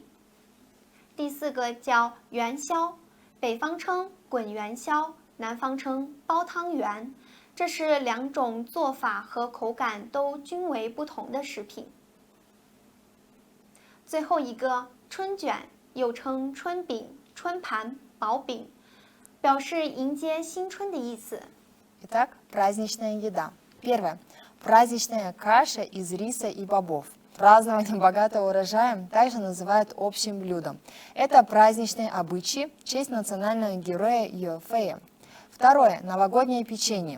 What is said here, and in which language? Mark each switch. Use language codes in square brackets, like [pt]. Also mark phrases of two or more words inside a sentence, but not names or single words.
[zh] 第四个叫元宵，北方称滚元宵，南方称包汤圆，这是两种做法和口感都均为不同的食品。最后一个春卷，又称春饼、春盘、薄饼，表示迎接新春的意思。 [ru] Итак, праздничная еда. Первое. Праздничная каша из риса и бобов. Празднование богатого урожая также называют общим блюдом. Это праздничные обычаи в честь национального героя Йофея. Второе. Новогоднее печенье.